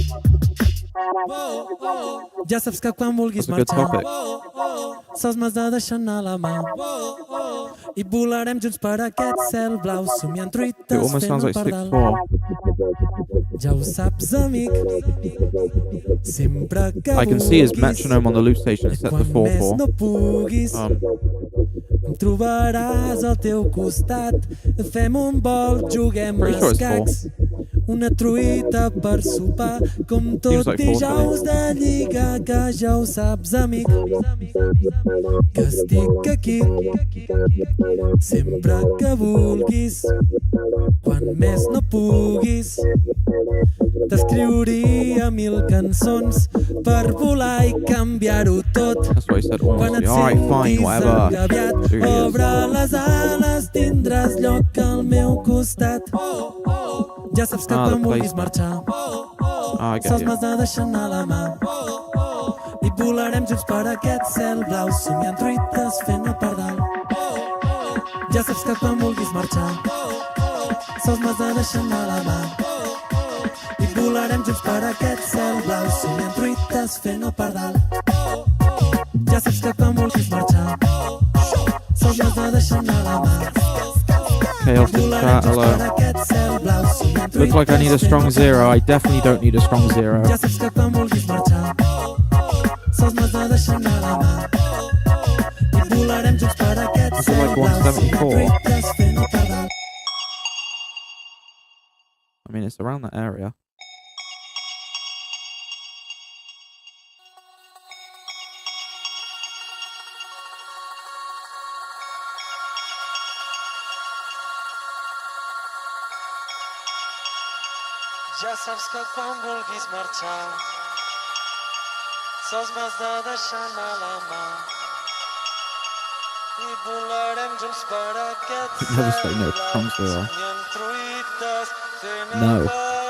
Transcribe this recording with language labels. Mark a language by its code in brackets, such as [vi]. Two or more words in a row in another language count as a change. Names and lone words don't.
[ca] Ja saps que quan vulguis [en] That's a good [ca] marxar [en] topic. [ca] sols m'has de deixar anar la mà i volarem junts per aquest cel blau somiant [en] It [ca] truites [en] almost sounds [ca] fent [en] like [ca] el pardal [en] 6/4. [ca] ja ho saps amic sempre que [en] I can see his [ca] vulguis [en] metronome on the loop station. It's set to [ca] quan més [en] 4/4. [ca] no puguis em trobaràs al teu costat fem un vol, juguem [en] Pretty sure it's [ca] escacs una truita per sopar com tot [en] like 4 [ca] dijous de lligar que ja ho saps amic que estic aquí sempre que vulguis quan més no puguis t'escriuria 1000 cançons per volar i canviar-ho tot [en] That's what he said [ca] quan et [en] honestly. Alright, fine, [ca] sentis [en] whatever. [ca] engabiat [en] Here he is. [ca] obre les ales tindràs lloc al meu costat ja saps que [en] the [ca] quan vulguis [en] placement. [ca] marxar [en] I get [ca] sols [en] you. [ca] m'has de deixar anar la mà i volarem junts per aquest cel blau somiant truites fent el pardal ja saps que quan vulguis marxar sols m'has de deixar anar la mà i volarem junts per aquest cel blau somiant truites fent el pardal ja saps que quan vulguis marxar sols m'has de deixar anar la mà [en] Chaos in chat, hello. Looks like I need a strong 0. I definitely don't need a strong 0. [ca] ja saps que quan vulguis marxar sols m'has de deixar anar la mà i volarem junts per aquest [en] Is it like [ca] cel blau somiant [en] 174? [ca] truites fent el [en] It's around that area. [ca] Ja saps que quan vulguis marxar sols m'has de deixar anar la mà i volarem junts per aquest [en] Never say [ca] cel [en] no to [ca] blau [en] songs there are. [ca] somiant truites fent [en] No. [ca] el pau.